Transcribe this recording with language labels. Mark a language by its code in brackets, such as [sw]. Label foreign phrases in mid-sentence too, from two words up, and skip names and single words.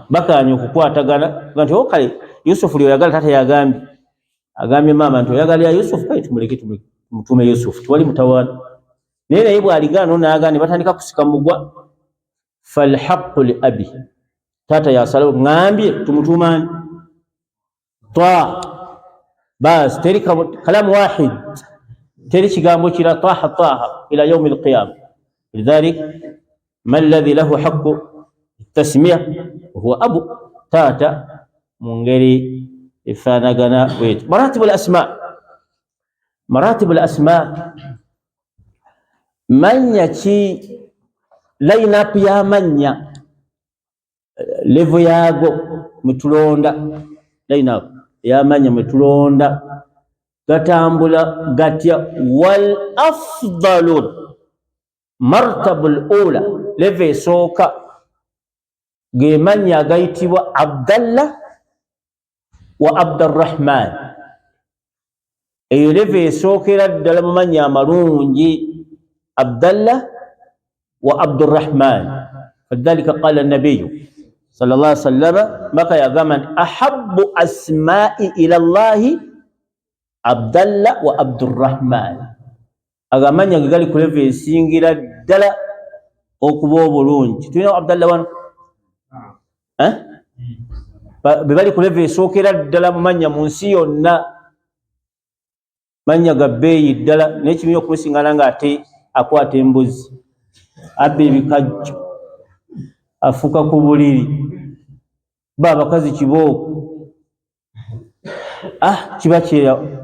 [lg] Bagaanye okukwatagana nti kale Yusufu lyoyagala taata yagambye, agambye mama nti oyagalira Yusufu, kale tumuleke tumutuume Yusufu, tiwali mutawaana. Naye bw'aligaana n'agaana batandika kusika mugwa, [ar] فالحق للأب, [lg] taata yasalawo ngambye tumutuumaani Taaha, bas teri [ar] كلام واحد, [lg] teri kigambo kira Taaha [ar] إلى يوم القيامة. لذلك ما الذي له حق التسمية هو الأب, [lg] taata mu ngeri efaanagana bwetyo. [ar] مراتب الأسماء, [lg] mannya ki, line-up y'amannya, level yaago mwetulonda, line-up y'amannya mwetulonda gatambula gatya. [ar] والأفضل المرتبة الأولى, [lg] level esooka ge mannya agayitibwa Abdallah wa Abdurrahman. Eyo level esookera ddala mu mannya amalungi, Abdallah wa Abdurrahman. [ar] فلذلك قال النبي صلى الله عليه وسلم, [lg] maka yagamba nti [ar] أحب الأسماء إلى الله [lg] Abdallah wa Abdurrahman. Agamanya ge gali ku level esingira ddala okuba obulungi. Tulina Abdallah wano be bali ku level esookera ddala mu mannya mu nsi yonna, mannya ga bbeeyi ddala, naye kibiina okumusingana ng'ate akwata embuzi, abba ebikajjo, afuka ku buliri, ba abakazi kibooko, kiba kyera.